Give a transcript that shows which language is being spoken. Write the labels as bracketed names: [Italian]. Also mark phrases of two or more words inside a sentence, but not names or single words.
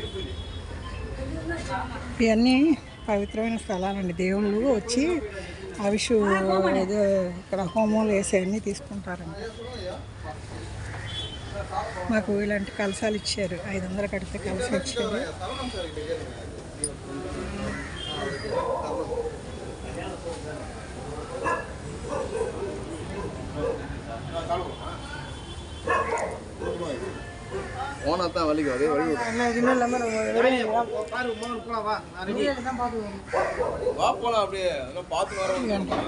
[Telugu] ఇవన్నీ పవిత్రమైన స్థలాలండి. దేవుళ్ళు వచ్చి అవిషు ఏదో ఇక్కడ హోమాలు వేసి అన్నీ తీసుకుంటారండి. మాకు ఇలాంటి కలసాలు ఇచ్చారు, 500 కడితే కలసం ఇచ్చారు. [Tamil] ஓனத்தான் வலிக்கும் அதே வழி வா போலாம் அப்படியே பார்த்து வரோம்.